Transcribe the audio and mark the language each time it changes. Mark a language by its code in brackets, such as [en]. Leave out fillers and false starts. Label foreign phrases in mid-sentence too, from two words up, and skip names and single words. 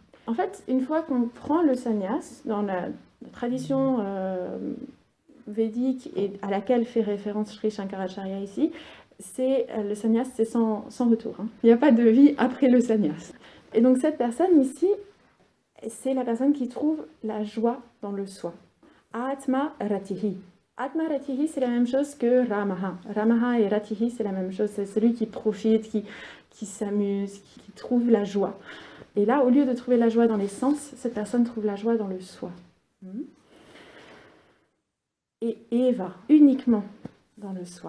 [fr] En fait, une fois qu'on prend le sannyas, dans la tradition védique et à laquelle fait référence Sri Shankaracharya ici, le sannyas, c'est sans retour. Hein. Il n'y a pas de vie après le sannyas. Et donc cette personne ici, c'est la personne qui trouve la joie dans le soi. [sa] Atma ratihi. Atma ratihi, [fr] c'est la même chose que Ramaha. Ramaha et Ratihi, c'est la même chose. C'est celui qui profite, qui s'amuse, qui trouve la joie. Et là, au lieu de trouver la joie dans les sens, cette personne trouve la joie dans le soi. Et Eva, uniquement dans le soi.